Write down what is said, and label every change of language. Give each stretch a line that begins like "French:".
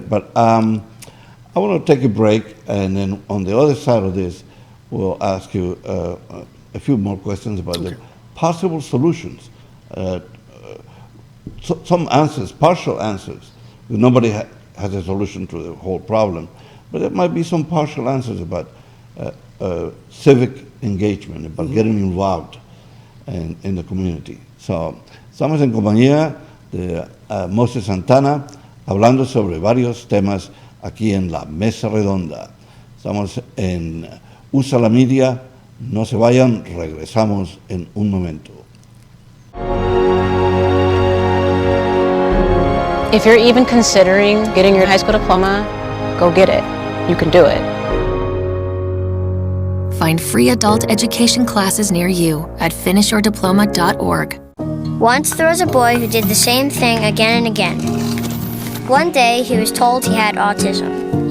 English: But I want to take a break, and then on the other side of this, we'll ask you a few more questions about the possible solutions. Some answers, partial answers. Nobody has a solution to the whole problem, but there might be some partial answers about civic engagement, about getting involved in the community.
Spanish: So, estamos en compañía de Moses Santana, hablando sobre varios temas aquí en la Mesa Redonda. Estamos en Usala Media. No se vayan, regresamos en un momento.
English: If you're even considering getting your high school diploma, go get it. You can do it. Find free adult education classes near you at finishyourdiploma.org. Once there was a boy who did the same thing again and again. One day he was told he had autism.